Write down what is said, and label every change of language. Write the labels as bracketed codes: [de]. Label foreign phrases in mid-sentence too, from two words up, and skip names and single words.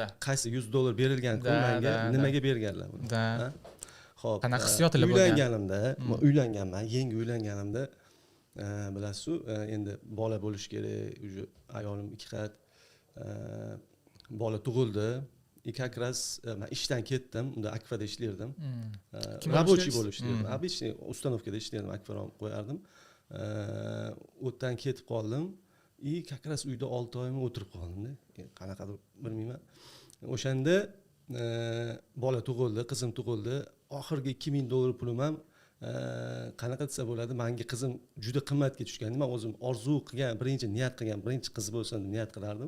[uz] Qaysi $100 berilgan kun menga nimaga berganlar buni? Xo'p. Qanaqa hissiyotlar bo'lgan? Uylanganimda, men uylanganman, yangi uylanganimda bilasiz-ku, endi bola bo'lish kerak, уже ayolim 2 qat bola tug'ildi. [ru] Как раз [uz] men ishdan ketdim, unda Akfa'da ishlardim. Рабочий bo'lib ishlardim. Обычный установкада ishlardim, Akfa'ga qo'yardim. O'tdan ketib qoldim. [ru] Как раз [uz] uyda 6 oymi o'tirib qoldim-da. Qanaqadir bilmayman. O'shanda bola tug'ildi, qizim tug'ildi. Oxirgi $2000 pulim ham qanaqa desa bo'ladi, menga qizim juda qimmatga tushgan. Men o'zim orzu qilgan, birinchi niyat qilgan, birinchi qiz bo'lsa deb niyat qilardim.